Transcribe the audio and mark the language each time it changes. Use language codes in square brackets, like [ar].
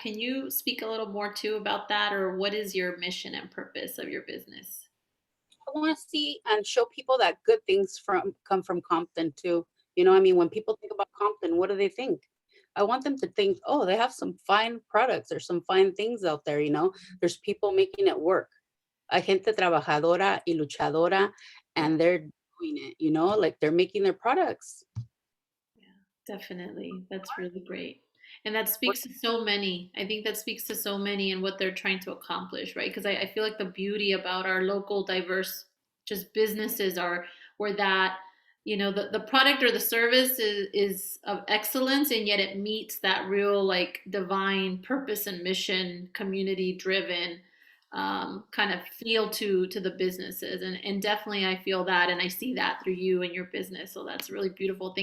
[en] Can you speak a little more too about that, or what is your mission and purpose of your business? I want to see and show people that good things come from Compton too. I mean, when people think about Compton, what do they think? I want them to think, oh, they have some fine products or some fine things out there. There's people making it work. [es] Hay gente trabajadora y luchadora, [en] Yeah. and they're doing it. Like they're making their products. Yeah, definitely. That's really great. And that speaks to so many. I think that speaks to so many and what they're trying to accomplish, right? Because I feel like the beauty about our local diverse just businesses are where that, the product or the service is of excellence and yet it meets that real like divine purpose and mission, community driven kind of feel to the businesses, and definitely I feel that and I see that through you and your business, so that's really beautiful.